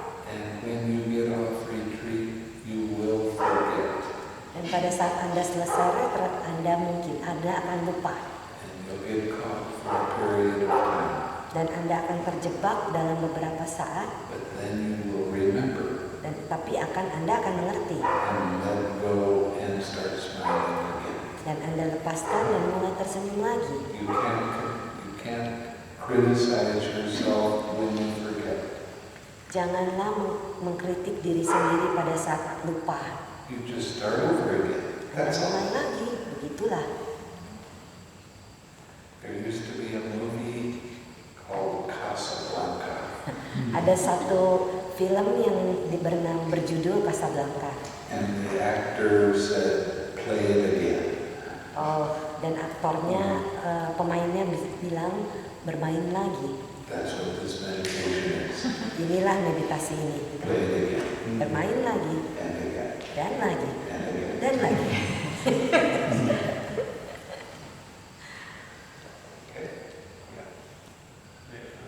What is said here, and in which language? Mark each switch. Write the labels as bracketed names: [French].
[English] And when you get off retreat, you will forget. [Indonesian] Dan pada saat Anda selesai retret, Anda akan lupa. [English] And you'll get caught for a period of time. [Indonesian] Dan Anda akan terjebak dalam beberapa saat, [English] But then you will remember [Indonesian] tapi Anda akan mengerti. [English] and let go and start smiling again. [Indonesian] Dan Anda lepaskan dan mulai tersenyum lagi. [English] You can't criticize yourself when you forget. [Indonesian] Janganlah mengkritik diri sendiri pada saat lupa. [English] You just start over again. That's [Indonesian] Mulai [English] all. [Indonesian] lagi, begitulah. [English] There used to be a movie called Casablanca. [Indonesian] Ada satu film yang berjudul Casablanca. [English] And the actor said, play it again. [Indonesian] Dan aktornya, pemainnya bilang bermain lagi. [English] That's what this meditation is. [Indonesian] Inilah meditasi ini. [English] Play it again. [Indonesian] Bermain lagi, [English] And again. [Indonesian] dan lagi, [English] And again. [Indonesian] dan lagi. [English] Okay. Yeah.